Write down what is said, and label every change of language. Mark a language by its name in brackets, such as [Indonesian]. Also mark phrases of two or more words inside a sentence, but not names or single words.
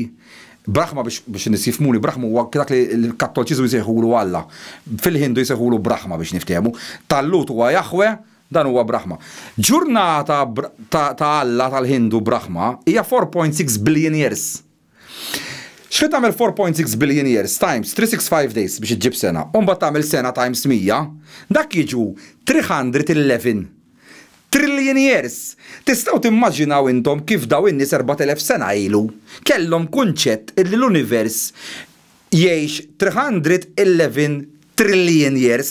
[Maltese] Brahma biex nisifmuni, Brahma huwa dak li l-Kattoliċiżmu jsejħulu Alla. Fil-Hindu jsejħulu Brahma biex niftehmu. Tal-Lut huwa Jahwe, dan huwa Brahma. Ġurnata ta' Alla tal-Hindu Brahma hija 4.6 [English] billion years. [Maltese] X'qed tagħmel 4.6 [English] billion years times 365 days [Maltese] biex iġġib sena, u mbagħad tagħmel sena times 100, dak jiġu 311 [English] trillion years. [Maltese] Tistgħu timmaġinaw intom kif daw in-nies 4000 sena ilu kellhom kunċett illi l-univers jgħix 311 [English] trillion years.